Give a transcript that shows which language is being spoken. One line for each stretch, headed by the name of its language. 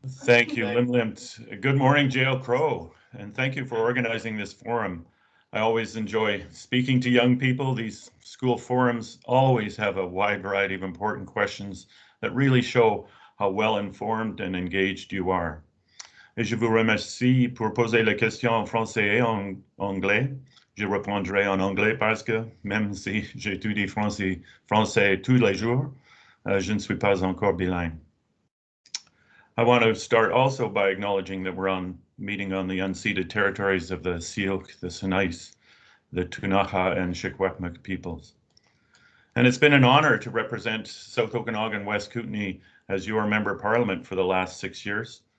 English: Thank you, Lim Lim. Good morning, Jael Crow, and thank you for organizing this forum. I always enjoy speaking to young people. These school forums always have a wide variety of important questions that really show how well informed and engaged you are.
French: Et je vous remercie pour poser la question en français et en anglais. Je répondrai en anglais parce que même si j'étudie français tous les jours, je ne suis pas encore bilingue.
English: I want to start also by acknowledging that we're meeting on the unceded territories of the Syilx, the Sinais, the Ktunaxa, and Secwepemc peoples. And it's been an honor to represent South Okanagan West Kootenay as your member of parliament for the last 6 years.